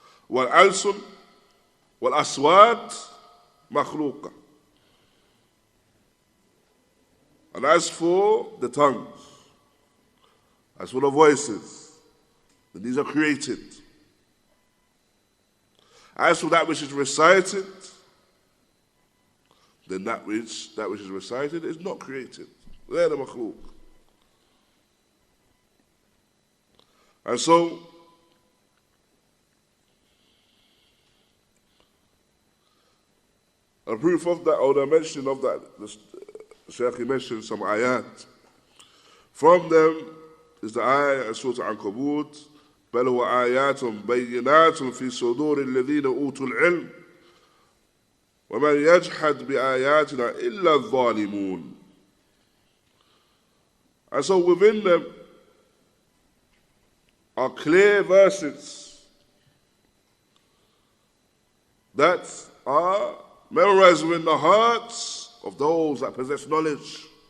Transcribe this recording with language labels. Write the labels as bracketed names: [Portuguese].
[Arabic] والألسن والأصوات مخلوقة. [English] And as for the tongues, as for the voices, then these are created. As for that which is recited, then that which is recited is not created. They're the makhluk. And so, a proof of that, or the mention of that, the Shaykh mentioned some ayat. From them is the ayah in Surah Al-Ankabut, [Arabic] بل هو آيات بينات في صدور الذين أوتوا العلم ومن يجحد بآياتنا إلا الظالمون. [English] And so within them are clear verses that are memorized within the hearts of those that possess knowledge.